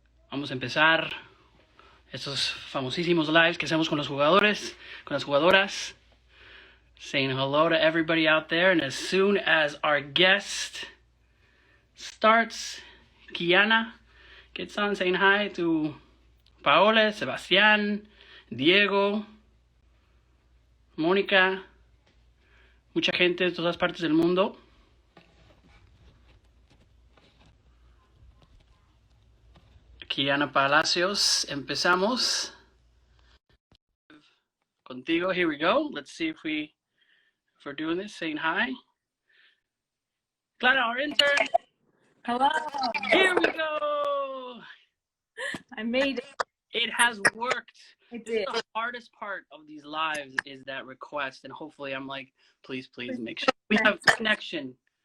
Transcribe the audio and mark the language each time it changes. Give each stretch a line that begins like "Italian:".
Spanish: Vamos a empezar estos famosísimos lives que hacemos con los jugadores, con las jugadoras.
English: Saying hello to everybody out there. And as soon as our guest starts, Kiana gets on saying hi to Paola, Sebastián, Diego, Mónica,
Spanish: mucha gente de todas partes del mundo. Kiana Palacios, empezamos. Contigo,
English: here we go. Let's see if we're doing this, saying hi. Clara, our intern. Hello. Here we go. I made it. It has worked. I did. The hardest part of these lives is that request, and hopefully I'm like, please make sure we have connection.